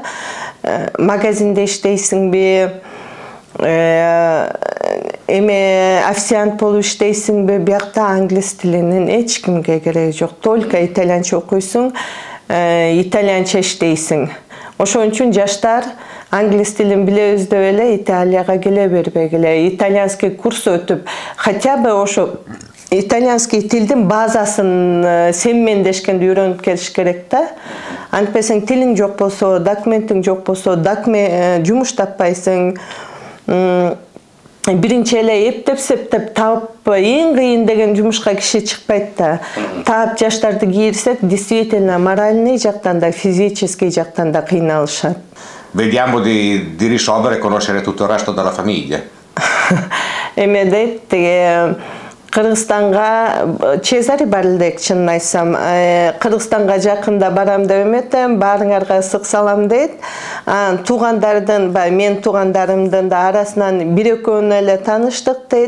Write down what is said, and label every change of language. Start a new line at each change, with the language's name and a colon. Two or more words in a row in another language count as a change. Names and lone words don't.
Kyrgyz: Магазинде иштейсиңби, эме официант болуп иштейсиңби, биякта англис тилинин эч кимге кереги жок. Только итальянча окуйсуң, итальянча иштейсиң. Ошон үчүн жаштар англис тилин билебиз деп эле Италияга келе бербегиле.
Russian: Итальянский курс
Kyrgyz: өтүп,
Russian: хотя бы
Kyrgyz: ошо итальянский тилдин базасын семмендешкенде үйрөнүп келиш керек да. Антпесең тилиң жок болсо, документиң жок болсо, жумуш таппайсың. Биринчи эле эптеп таап, эң кыйын деген жумушка киши чыкпайт да. Таап жаштарды кийирсек, действительно моральный жактан да, физический жактан да кыйналышат.
Italian: Vediamo di risolvere e conoscere tutto il resto della famiglia.
Kyrgyz: Эме дейт, Кыргызстанга Чезари бар элек, чынын айтсам, Кыргызстанга жакында барам деп эметем, баарыңарга ысык салам дейт. Туугандардын, мен туугандарымдын да арасынан бир экөөнү эле тааныштык дейт.